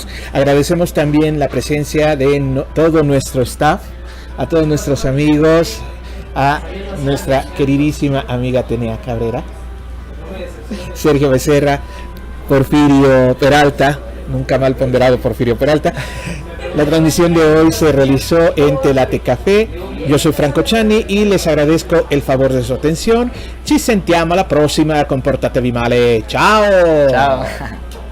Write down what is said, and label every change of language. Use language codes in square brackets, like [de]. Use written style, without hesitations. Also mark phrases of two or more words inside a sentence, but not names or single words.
[es] Agradecemos también la presencia de todo nuestro staff, a todos nuestros amigos, a nuestra queridísima amiga Atenea Cabrera, Sergio Becerra, Porfirio Peralta, nunca mal ponderado Porfirio Peralta. La transmisión de hoy se realizó en Telate Café. Yo soy Franco Ciani y les agradezco el favor de su atención. [it] Ci sentiamo alla prossima, comportatevi male. Ciao. Ciao.